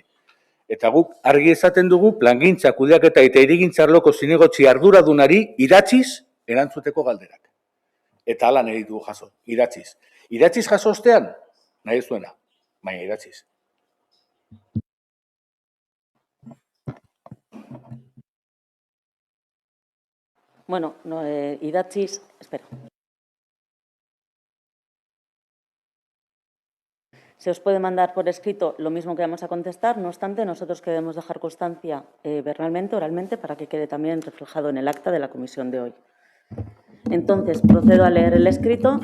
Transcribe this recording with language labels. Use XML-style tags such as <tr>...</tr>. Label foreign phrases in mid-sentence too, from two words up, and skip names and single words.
<eu>Eta guk argi esaten dugu plangintza, kudeaketa eta hirigintza arloko zinegotzi arduradunari idatziz erantzuteko galderak. Eta hala nahi dugu jaso, idatziz. Idatziz jaso ostean, nahi zuena, baina idatziz.</eu> <es>bueno, no, idatziz, espera. Se os puede mandar por escrito lo mismo que vamos a contestar, no obstante, nosotros queremos dejar constancia verbalmente, oralmente, para que quede también reflejado en el acta de la comisión de hoy. Entonces, procedo a leer el escrito.</es>